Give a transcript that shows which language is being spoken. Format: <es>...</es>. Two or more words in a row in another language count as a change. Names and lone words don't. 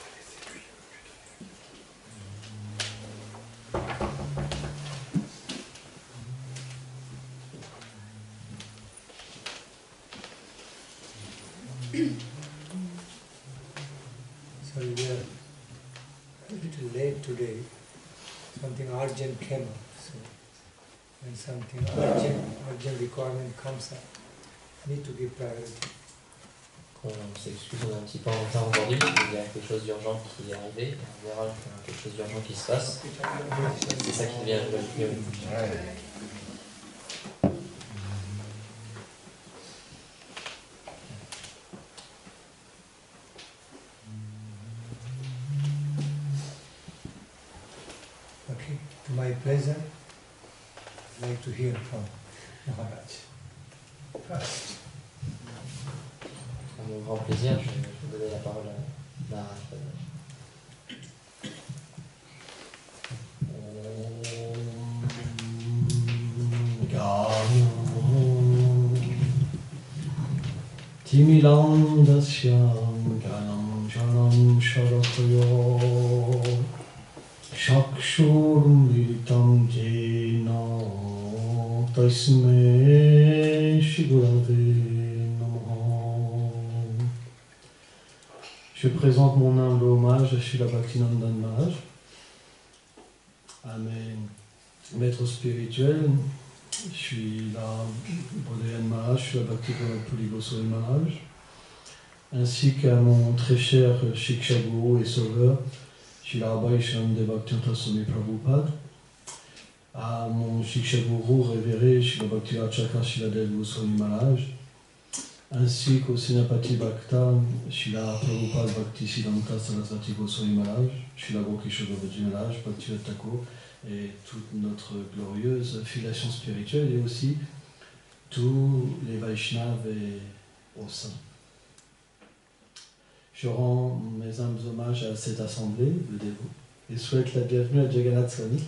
<en>we were a little late today. Something urgent came up. So when something urgent requirement comes up, need to give priority.</en> <fr>On s'excuse, on est un petit peu en retard aujourd'hui, il y a quelque chose d'urgent qui est arrivé, on verra qu'il y a quelque chose d'urgent qui se passe. C'est ça qui devient le plus.</fr> <en>Okay, to my pleasure, I'd like to hear from Maharaj first.</en> <fr>À mon grand plaisir, je vais donner la parole à Maharaj. Timilandasyam ganam shanam sharatoyo Shakshurmritam jena tasme shigurave namaha. Je présente mon humble hommage à Srila Bhaktinandan Maharaj, à mes maîtres spirituels, Srila Bodhayan Maharaj, Srila Bhaktivinoda Puri Goswami Maharaj, ainsi qu'à mon très cher Shiksha Guru et Sauveur, Srila Abhayeshananda Bhaktivedanta Swami Prabhupada, à mon Shiksha Guru révéré Srila Bhaktivinoda Srila Dev Goswami Maharaj, ainsi qu'au Senapati Bhakta Srila Prabhupada Bhaktisiddhanta Sarasvati Goswami Maharaj, Srila Gokisha Babaji Maharaj, Bhaktivedanta Thakur et toute notre glorieuse filiation spirituelle, et aussi tous les Vaishnavas et aux saints. Je rends mes humbles hommages à cette assemblée de dévots et souhaite la bienvenue à Jagannath Swami.</fr>